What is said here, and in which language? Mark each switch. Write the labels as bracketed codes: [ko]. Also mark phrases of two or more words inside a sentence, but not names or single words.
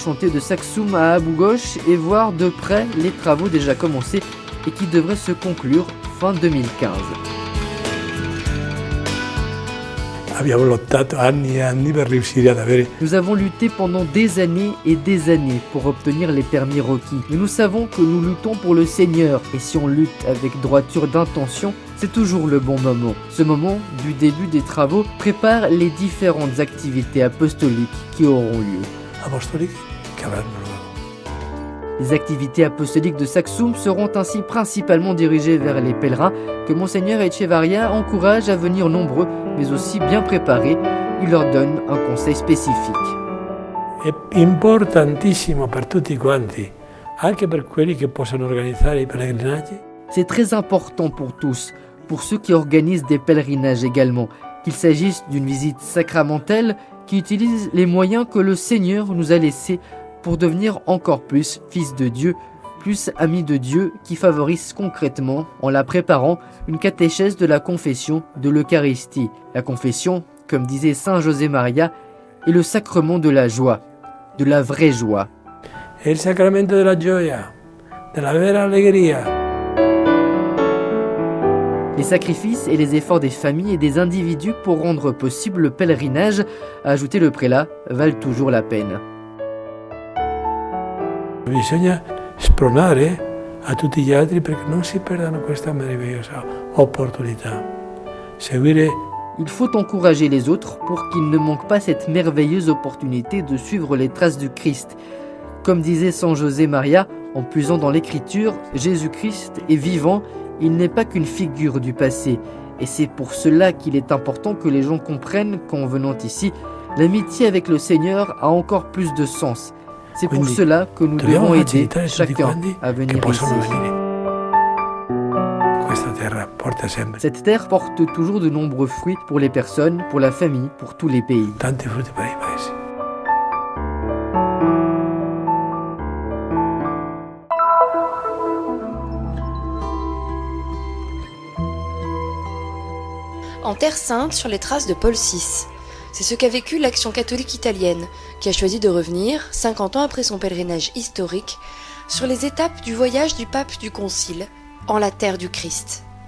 [fr] chantier de Saxum à Abu Ghosh et voir de près les travaux déjà commencés et qui devraient se conclure fin 2015. [it] Abbiamo lottato anni e anni per riuscire ad avere. [fr] Nous avons lutté pendant des années et des années pour obtenir les permis requis. Mais nous savons que nous luttons pour le Seigneur et si on lutte avec droiture d'intention, c'est toujours le bon moment. Ce moment du début des travaux prépare les différentes activités apostoliques qui auront lieu. [it] Apostolici che avranno luogo. [fr] Les activités apostoliques de Saxum seront ainsi principalement dirigées vers les pèlerins que Monseigneur Echevarria encourage à venir nombreux, mais aussi bien préparés. Il leur donne un conseil spécifique. [it] È importantissimo per tutti quanti, anche per quelli che possono organizzare i pellegrinaggi, [fr] C'est très important pour tous, pour ceux qui organisent des pèlerinages également, qu'il s'agisse d'une visite sacramentelle qui utilise les moyens que le Seigneur nous a laissés pour devenir encore plus fils de Dieu, plus amis de Dieu, qui favorise concrètement, en la préparant, une catéchèse de la confession de l'Eucharistie. La confession, comme disait Saint José Maria, est le sacrement de la joie, de la vraie joie. [it] è il sacramento della gioia, della vera allegria. [fr] Les sacrifices et les efforts des familles et des individus pour rendre possible le pèlerinage, a ajouté le prélat, valent toujours la peine. [it] Bisogna spronare a tutti gli altri perché non si perdano questa meravigliosa opportunità. Seguire. [fr] Il faut encourager les autres pour qu'ils ne manquent pas cette merveilleuse opportunité de suivre les traces du Christ. Comme disait San José Maria, en puisant dans l'Écriture, Jésus-Christ est vivant, il n'est pas qu'une figure du passé. Et c'est pour cela qu'il est important que les gens comprennent qu'en venant ici, l'amitié avec le Seigneur a encore plus de sens. C'est pour cela que nous devons aider chacun à venir ici. Cette terre porte toujours de nombreux fruits pour les personnes, pour la famille, pour tous les pays. [it] Tanti frutti per i paesi. [fr] En Terre Sainte, sur les traces de Paul VI. C'est ce qu'a vécu l'Action catholique italienne, qui a choisi de revenir, 50 ans après son pèlerinage historique, sur les étapes du voyage du pape du Concile, en la terre du Christ.